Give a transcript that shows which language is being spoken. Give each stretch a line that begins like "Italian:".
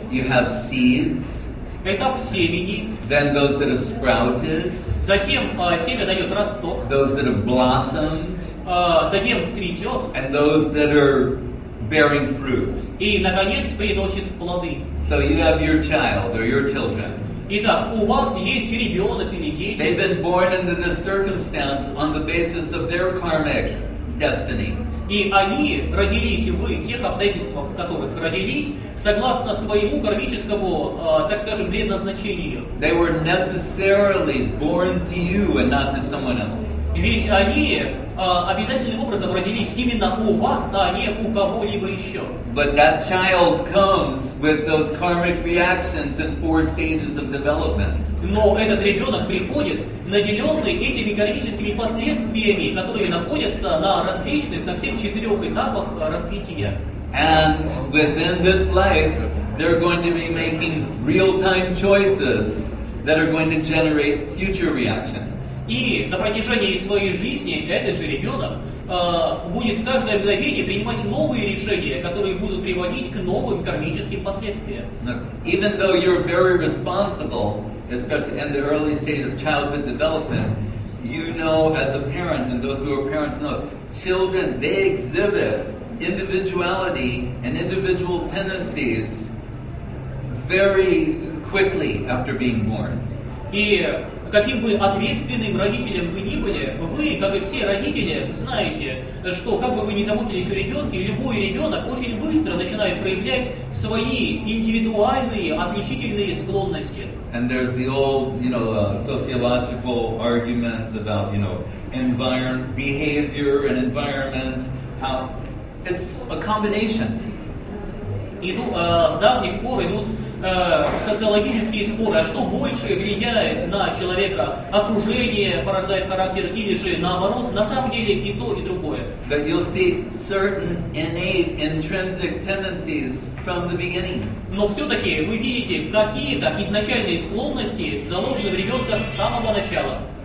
English: You have seeds,
Russian: Этап семени,
English: then those that have sprouted,
Russian: затем семя дает росток,
English: those that have blossomed,
Russian: затем цветет
English: and those that are bearing fruit.
Russian: и, наконец, приносит плоды.
English: So you have your child or your children.
Russian: Итак, у вас есть ребенок или дети,
English: been born into this circumstance on the basis of their karmic destiny.
Russian: и они родились в тех обстоятельствах, в которых родились, согласно своему кармическому, так скажем, предназначению.
English: They were necessarily born to you and not to someone else.
Russian: Ведь они обязательным образом родились именно у вас, а не у кого-либо еще.
English: But that child comes with those karmic reactions in 4 stages of development.
Russian: Но этот ребенок приходит, наделенный этими кармическими последствиями, которые находятся на различных, на всех 4 этапах развития.
English: And within this life, they're going to be making real-time choices that are going to generate future reactions.
Russian: И на протяжении своей жизни этот же ребенок будет в каждое мгновение принимать новые решения, которые будут приводить к новым кармическим последствиям.
English: Look, even though you're very responsible, especially in the early stage of childhood development, you know as a parent, and those who are parents know, children, they exhibit individuality and individual tendencies very quickly after being born.
Russian: И каким бы ответственным родителем вы ни были, вы, как и все родители, знаете, что как бы вы ни заботились о ребенке, любой ребенок очень быстро начинает проявлять свои индивидуальные, отличительные склонности.
English: And there's the old, sociological argument about, behavior and environment, how it's a combination.
Russian: С давних пор идут социологические споры, а что больше влияет на человека, окружение порождает характер или же наоборот, на самом деле и то, и другое.
English: But you'll see certain innate, intrinsic tendencies from the beginning.
Russian: Но все-таки вы видите какие-то изначальные склонности, заложенные в ребенка с самого начала.